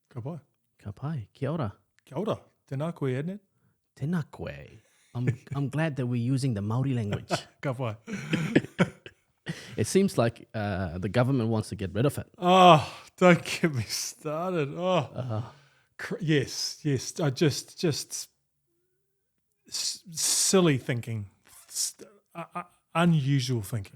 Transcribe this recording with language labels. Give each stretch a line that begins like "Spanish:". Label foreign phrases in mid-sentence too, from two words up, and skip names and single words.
Māori: Ka pai. Ka pai. Kia ora. Kia ora. Tēnā koe, Adnan. Tēnā koe.
English: I'm glad that we're using the Māori language.
Māori: Ka pai.
English: It seems like the government wants to get rid of it. Oh, don't get me started. Oh, yes. I just silly thinking, unusual thinking.